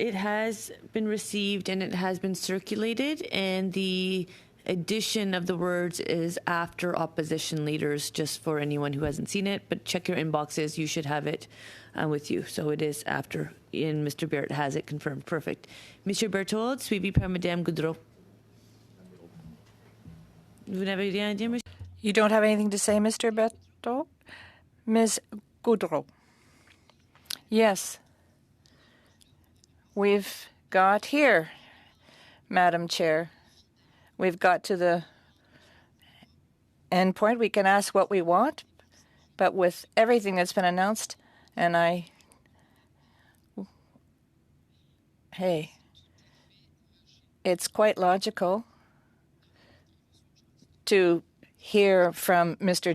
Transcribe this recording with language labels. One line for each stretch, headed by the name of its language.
English: It has been received and it has been circulated, and the addition of the words is after opposition leaders, just for anyone who hasn't seen it. But check your inboxes; you should have it with you. So it is after, and Mr. Barrett has it confirmed. Perfect.
French: Monsieur Berthold, suivi par Madame Gaudreau. Vous n'avez rien à dire, monsieur?
English: You don't have anything to say, Mr. Berthold? Ms. Gaudreau. Yes. we've got here, Madam Chair. We've got to the end point. We can ask what we want, but with everything that's been announced, and hey, it's quite logical to hear from Mr.